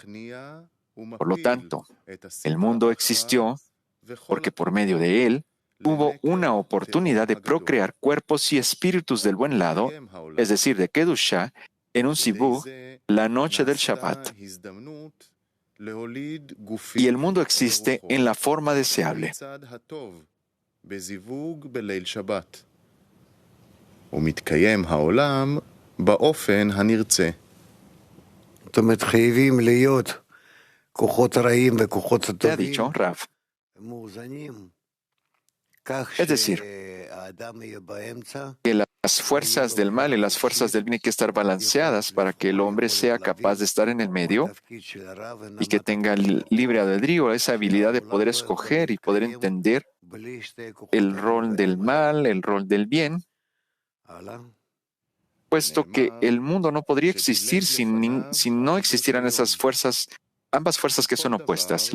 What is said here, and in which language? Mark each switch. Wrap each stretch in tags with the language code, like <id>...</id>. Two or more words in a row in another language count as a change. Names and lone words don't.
<es>Por lo tanto, el mundo existió porque por medio de él hubo una oportunidad de procrear cuerpos y espíritus del buen lado, es decir, de Kedushá, en un Sibug, la noche del Shabbat. Y el mundo existe en la forma deseable.</es> <he>ומתקיים העולם באופן הנרצה. זאת אומרת, חייבים להיות כוחות הרעים וכוחות הטובים מאוזנים.</he> <es>Es decir, que las fuerzas del mal y las fuerzas del bien hay que estar balanceadas para que el hombre sea capaz de estar en el medio y que tenga libre albedrío, esa habilidad de poder escoger y poder entender el rol del mal, el rol del bien, puesto que el mundo no podría existir si no existieran esas fuerzas, ambas fuerzas que son opuestas.</es>